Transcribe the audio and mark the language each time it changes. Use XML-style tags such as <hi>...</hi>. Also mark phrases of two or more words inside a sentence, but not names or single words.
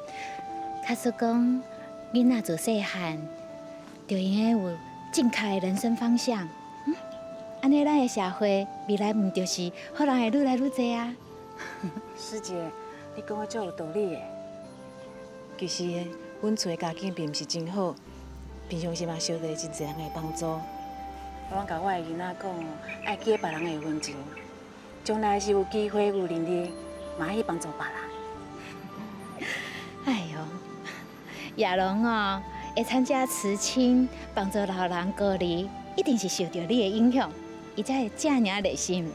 <nan>假使讲囡仔自细汉就应该有正确的人生方向，安尼咱的社会未来毋就是好人会愈来愈多啊？师姐，你讲的足有道理的。其实，阮厝的家境并毋是真好。平常时嘛，受到真侪人的帮助。我拢甲我的囡仔讲，爱记别人的恩情，将来是有机会有能力，嘛爱去帮助别人。哎呦，亚龙哦，会参加慈青，帮助老人高龄，一定是受到你的影响，伊才会这样热心。</nan>